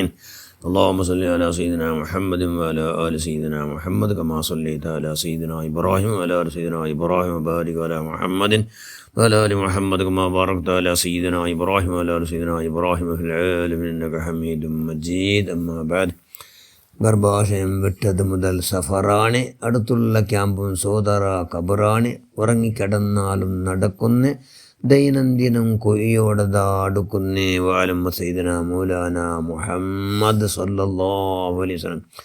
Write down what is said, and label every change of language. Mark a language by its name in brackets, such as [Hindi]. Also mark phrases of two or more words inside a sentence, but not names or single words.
[Arabic] اللهم صل على سيدنا محمد وعلى آل سيدنا محمد كما صليت على سيدنا إبراهيم وعلى آل سيدنا إبراهيم وبارك على محمد وعلى آل محمد كما باركت على سيدنا إبراهيم وعلى آل سيدنا إبراهيم في العالمين إنك حميد مجيد. أما بعد, [Malayalam] ഗർഭാശയം വിട്ടത് മുതൽ സഫറാണ്, അടുത്തുള്ള ക്യാമ്പും സോദര കബറാണ്, ഉറങ്ങിക്കിടന്നാലും നടക്കുന്ന ദൈനംദിനം കൊയ്യോടതാ അടുക്കുന്നേ. [Arabic] وعلى سيدنا مولانا محمد صلى الله عليه وسلم.